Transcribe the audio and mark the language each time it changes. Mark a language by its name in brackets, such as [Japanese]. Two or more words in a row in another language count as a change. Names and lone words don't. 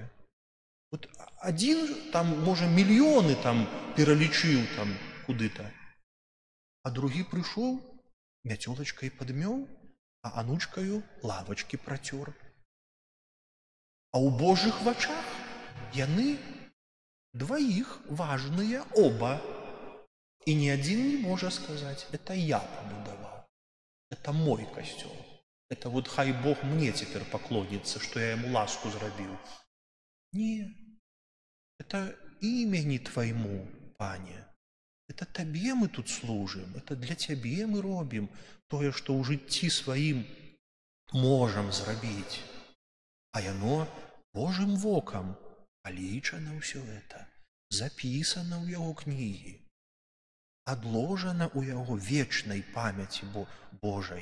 [Russian] Вот один [Belarusian] там, можа, мільёны там пералічыў там куды-то, а другі прыйшоў, мяцёлачкай падмёў, а анучкаю лавачкі працёр. А ў Божых вачах яны двоих важныя оба. [Russian] И ни один не может сказать, это я побудовал, это мой костел. Это вот хай Бог мне теперь поклонится, что я ему ласку зробил. Не, это имени Твоему, Пане. Это Тебе мы тут служим, это для Тебе мы робим тое, что [Belarusian] ў жыцці сваім можем зрабіць. А яно Божым вокам полічана ўсё это, записано ў яго кнігі, адложана ў яго вечнай памяці Божай.